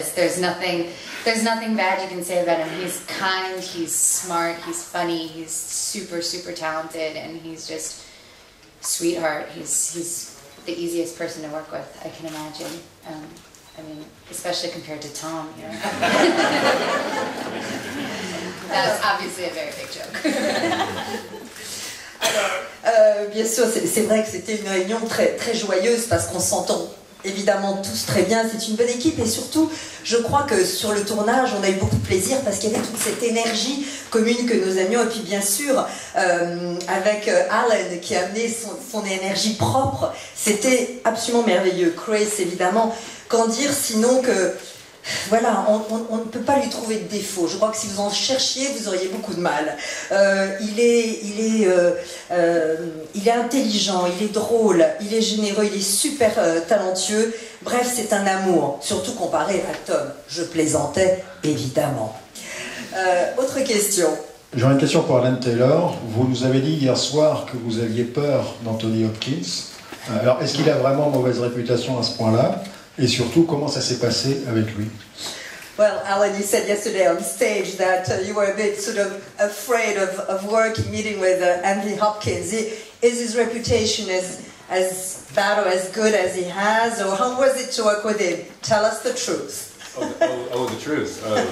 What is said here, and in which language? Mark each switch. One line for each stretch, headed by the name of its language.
English: There's nothing bad you can say about him. He's kind, he's smart, he's funny, he's super talented, and he's just sweetheart. He's the easiest person to work with, I can imagine. I mean, especially compared to Tom, you know. That's obviously a very big joke.
French: Alors, bien sûr, c'est vrai que c'était une réunion très joyeuse parce qu'on s'entend évidemment tous très bien, c'est une bonne équipe et surtout, je crois que sur le tournage, on a eu beaucoup de plaisir parce qu'il y avait toute cette énergie commune que nous aimions et puis bien sûr, avec Alan qui a amené son énergie propre, c'était absolument merveilleux. Chris, évidemment, qu'en dire sinon que... Voilà, on ne peut pas lui trouver de défaut. Je crois que si vous en cherchiez, vous auriez beaucoup de mal. Il est intelligent, il est drôle, il est généreux, il est super talentueux. Bref, c'est un amour, surtout comparé à Tom. Je plaisantais, évidemment. Autre question. J'aurais une question pour Alan Taylor. Vous nous avez dit hier soir que vous aviez peur d'Anthony Hopkins. Alors, est-ce qu'il a vraiment mauvaise réputation à ce point-là? Et surtout, comment ça s'est passé avec lui?
English: Well, Alan, you said yesterday on stage that you were a bit sort of afraid of meeting with Anthony Hopkins. Is his reputation as bad or as good as he has, or how was it to work with him? Tell us the truth. The truth.